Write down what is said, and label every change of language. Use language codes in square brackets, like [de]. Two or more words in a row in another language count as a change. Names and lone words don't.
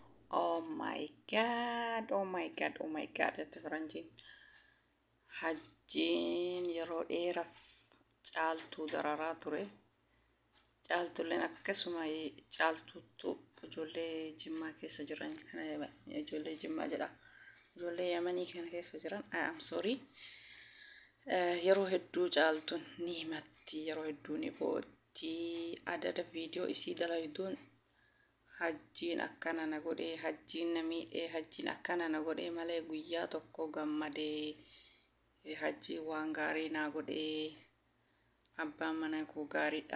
[en] Oh my god, oh my god, oh my god, [om] jette faranjiin. Hajjiin yeroo dheeraaf caaltuu dararaa ture. Caaltuuleen akkasuma caaltuuttu ijoollee Jimmaa keessa jiran kana ijoollee Jimmaa jedha. Ijoollee Yamanii kana keessa jiran [en] I am sorry. [om] Yeroo hedduu caaltuun ni himatti, yeroo hedduu ni bootti. Adada viidiyoo isii dalaytuun hajjiin akkana na godhee, hajjiin na miidhee, hajjiin akkana na godhee malee guyyaa tokko gammadee hajjiin waan gaarii naa godhee abbaan mana koo gaariidha.